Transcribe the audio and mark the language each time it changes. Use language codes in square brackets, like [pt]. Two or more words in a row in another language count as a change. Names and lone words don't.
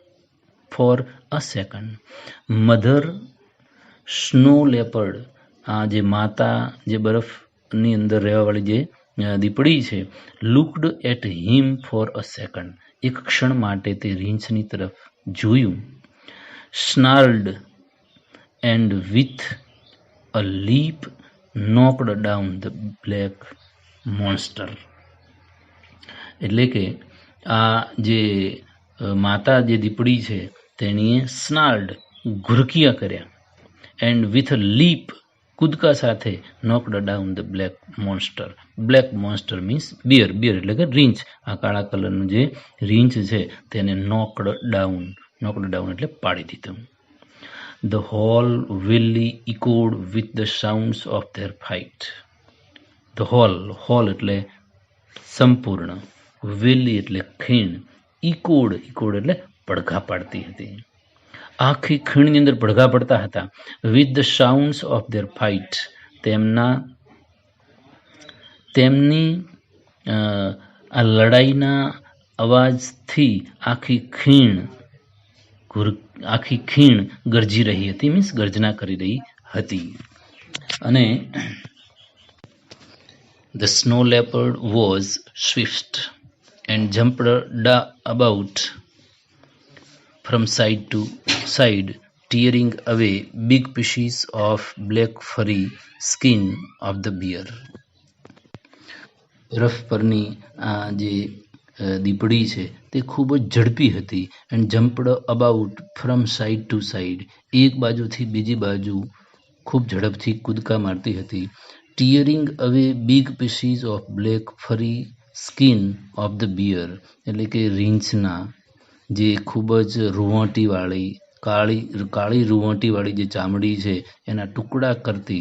[en] Mother snow leopard, [gu] આ જે માતા જે બરફની અંદર રહેવાવાળી જે દીપડી છે, [en] looked at him for a second, [gu] એક ક્ષણ માટે તે રીંછની તરફ જોયું. [en] snarled and with a leap knocked down the black monster. [gu] એટલે કે આ જે માતા જે દીપડી છે તેણીએ સ્નાર્ડ ઘુરકિયા કર્યા, [en] and with a leap [gu] કૂદકા સાથે [en] knocked down the black monster. black monster means bear, bear [gu] એટલે કે રીંછ. આ કાળા કલરનું જે રીંછ છે તેને [en] knocked down [gu] એટલે પાડી દીધું. [en] The whole valley echoed with the sounds of their fight. The whole [gu] એટલે સંપૂર્ણ, valley એટલે ખીણ, echoed એટલે પડઘા પાડતી હતી. આખી ખીણની અંદર પડઘા પડતા હતા. [en] with the sounds of their fight, [gu] તેમની આ લડાઈના અવાજથી આખી ખીણ ગરજી રહી હતી, મીન્સ ગર્જના કરી રહી હતી. [en] અને The snow leopard was swift and jumped about from side to side, tearing away big pieces of black furry skin of the bear. [gu] બરફ પરની આ જે દીપડી છે તે ખૂબ જ ઝડપી હતી [en] and jumped about from side to side, [gu] એક બાજુથી બીજી બાજુ ખૂબ ઝડપથી કૂદકા મારતી હતી. [en] tearing away big pieces of black furry skin of the bear, [gu] એટલે કે રીંછના જે ખૂબ જ રૂંવાટીવાળી કાળી રૂંવાટીવાળી જે ચામડી છે એના ટુકડા કરતી.